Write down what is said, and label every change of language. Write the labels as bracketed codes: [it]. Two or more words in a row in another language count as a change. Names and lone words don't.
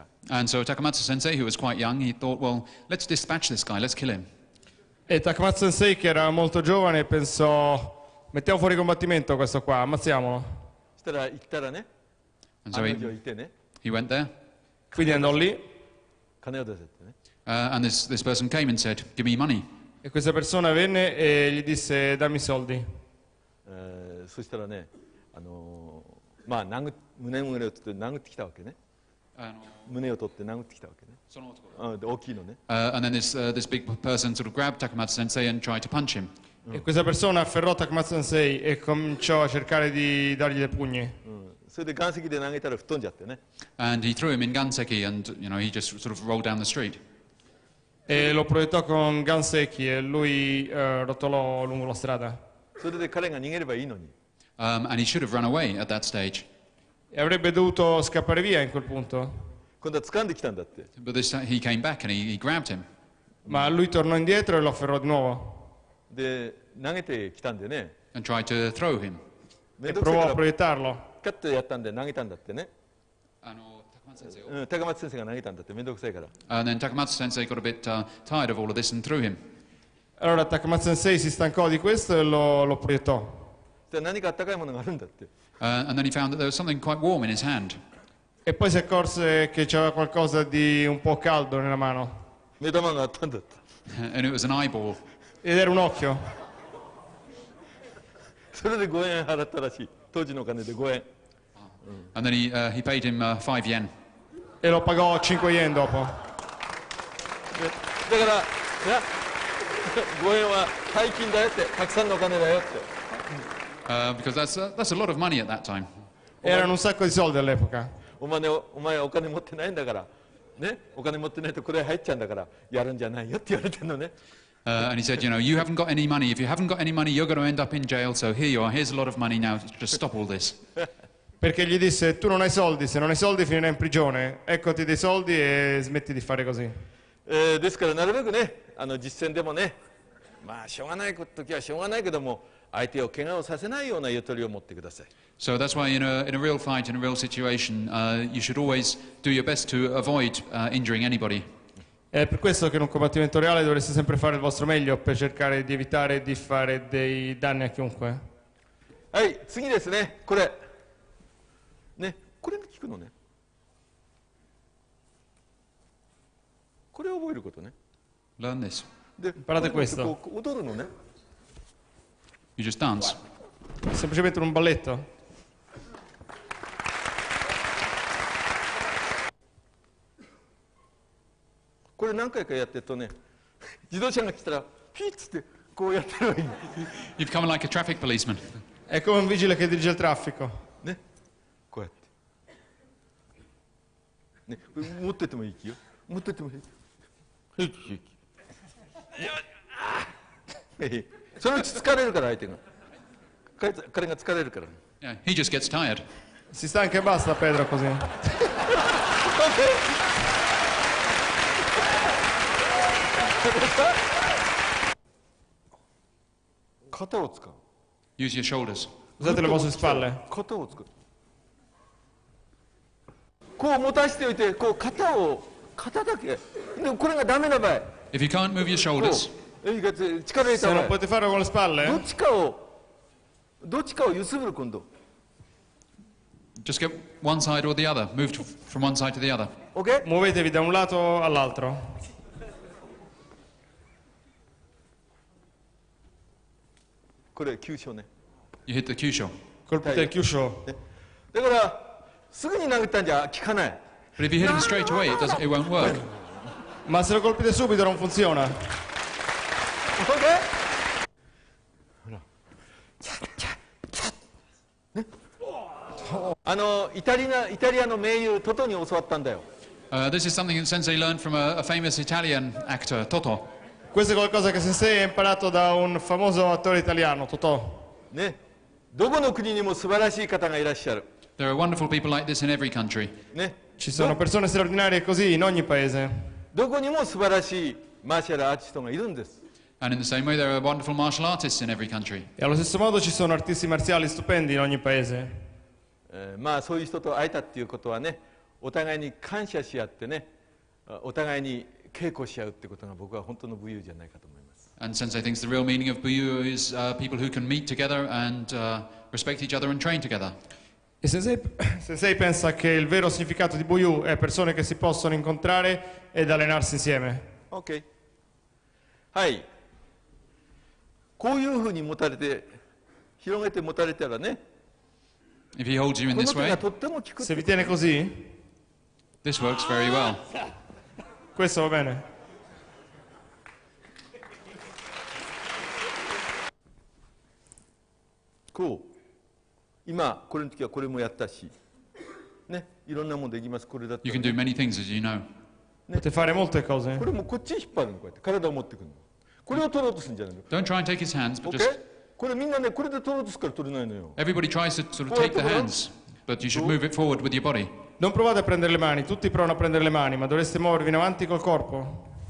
[en] And so Takamatsu Sensei, who was quite young, he thought, well, let's dispatch this guy, let's kill him. [it] E Takamatsu Sensei, che era molto giovane, pensò, mettiamo fuori combattimento questo qua, ammazziamolo. [ja] そしたら行ったらね、案の定いてね。 [en] He went there. [it] Quindi andò lì. [ja] 金を出せってね。 [en] And this person came and said, give me money. [it] E questa persona venne e gli disse, dammi soldi. [ja] そしたらね、まあ胸を取って殴ってきたわけね。胸を取って殴ってきたわけね。大きいのね。 [en] And then this big person sort of grabbed Takamatsu Sensei and tried to punch him. [it] E questa persona afferrò Takamatsu Sensei e cominciò a cercare di dargli dei pugni. [ja] そそれで岩石で投げたら吹っ飛んじゃってね。 [en] And he threw him in Ganseki, and he just sort of rolled down the street. [it] E lo proiettò con Ganseki e lui rotolò lungo la strada. [ja] それで彼が逃げればいいのに。 [en] And he should have run away at that stage. [it] E avrebbe dovuto scappare via in quel punto. [ja] 今度は掴んできたんだって。 [en] But this time he came back and he grabbed him. [it] Ma lui tornò indietro e lo afferrò di nuovo. [ja] で投げてきたんでね。 [en] And tried to throw him. [it] E provò a proiettarlo. [ja] カッとやったんで投げたんだってね。高松先生が投げたんだってめんどくさいから。 [en] And then Takamatsu sensei got a bit tired of all of this and threw him. [it] Allora Takamatsu Sensei si stancò di questo e lo proiettò. [ja] で何かあったかいものがあるんだって。 [en] And then he found that there was something quite warm in his hand. [it] E poi si accorse che c'era qualcosa di un po' caldo nella mano. [ja] 目玉があったんだって。 [en] And it was an eyeball. [it] Ed era un occhio. [ja] それで5円払ったらしい。当時のお金で5円。 [en] And then he paid him 5 yen. [it] E lo pagò 5 yen dopo. [ja] だから5円は大金だよって、たくさんのお金だよって。 [en] Because that's a lot of money at that time. [it] Erano un sacco di soldi all'epoca. [ja] お前はお金持ってないんだから、ね、お金持ってないとこれ入っちゃうんだからやるんじゃないよって言われてるのね。 [en] And he said, you haven't got any money. If you haven't got any money, you're going to end up in jail. So here you are. Here's a lot of money now. Just stop all this. [it] Perché gli disse, tu non hai soldi, se non hai soldi finirai in prigione, eccoti dei soldi e smetti di fare così. [ja] ですからなるべくね、実践でもね、まあしょうがない時はしょうがないけども、相手を怪我をさせないようなゆとりを持ってください。 [en] So that's why in a real fight, in a real situation, you should always do your best to avoid injuring anybody. [it] È per questo che in un combattimento reale dovreste sempre fare il vostro meglio per cercare di evitare di fare dei danni a chiunque. [ja] はい、次ですね、これ。ね、これ聞くのね。これを覚えることね。 [en] Learn this. [ja] で、 [it] Imparate questo. [ja] こう踊るのね。 [en] You just dance. [it] Semplicemente un balletto. [ja] これ何回かやってるとね、自動車が来たらピッつってこうやってればいい。 [en] You become like a traffic policeman. [it] È come un vigile che dirige il traffico. [ja] ね、こうやって。ね、これ持っててもいい気よ。持っててもいい。平気平気。そのうち疲れるから相手が。彼が疲れるから。 [en] Yeah, he just gets tired. [it] Si stanca e basta Pedro così. [ja] 肩を使う。 [en] Use your shoulders. [it] Usate le vostre spalle. [ja] 肩を使う。こう持たせておいて、こう肩だけ。でこれがダメな場合。 [en] If you can't move your shoulders, [ja] 力入れ [it] Se [ja] た場 [it] non [ja] 合。 [it] potete farlo con le [ja] ど [it] spalle, [ja] っちかを揺すぶる今度。 [en] just get one side or the other. Move from one side to the other. OK？ [it] muovetevi da un lato all'altro. [ja] これ急所ね。 [en] You hit the kyusho. [it] Colpite il chiuscio. [ja] だからすぐに投げたんじゃ効かない。 [en] But if you hit him straight away, it won't work. [it] Ma se lo colpite subito non funziona. [ja] OK？ ほら。ね。イタリアの名優トトに教わったんだよ。 [en] This is something that Sensei learned from a famous Italian actor, Toto. [it] Questo è qualcosa che Sensei ha imparato da un famoso attore italiano, Totò. [ja] ね。どこの国にも素晴らしい方がいらっしゃる。 [en] There are wonderful people like this in every country. [ja] ね。 [it] Ci sono persone straordinarie così in ogni paese. [ja] どこにも素晴らしいマーシャルアーティストがいるんです。 [en] And in the same way, there are wonderful martial artists in every country. [it] E allo stesso modo ci sono artisti marziali stupendi in ogni paese. [ja] まあそういう人と会えたっていうことはね、お互いに感謝し合ってね、お互いに稽古し合うってことが僕は本当の武勇じゃないかと思います。 [en] And Sensei thinks the real meaning of Buyu is people who can meet together and respect each other and train together. [it] E Sensei pensa che il vero significato di Buyu è persone che si possono incontrare ed allenarsi insieme. [ja] OK。はい。こういうふうに持たれて、広げて持たれたらね、 [en] If he holds you in [ja] この [en] this [ja] 手 [en] way, [ja] がとっても効く。 [it] Se vi tiene così, [en] this works very well. [it] questo va bene. [ja] こう。今これの時はこれもやったし、 ね、いろんなものできます。これだった [en] You [ja] ら [en] can do many things, as you know. [it] Potete fare molte cose. [ja] これもこっちに引っ張るの、こうやって体を持ってくるの。これを取ろうとするんじゃないの。 [en] Don't try and take his hands, but OK? just [ja] これみんなね、これで取ろうとするから取れないのよ。 [en] everybody tries to sort of take the hands, but you should move it forward with your body. [it] Non provate a prendere le mani, tutti provano a prendere le mani, ma dovreste muovervi in avanti col corpo.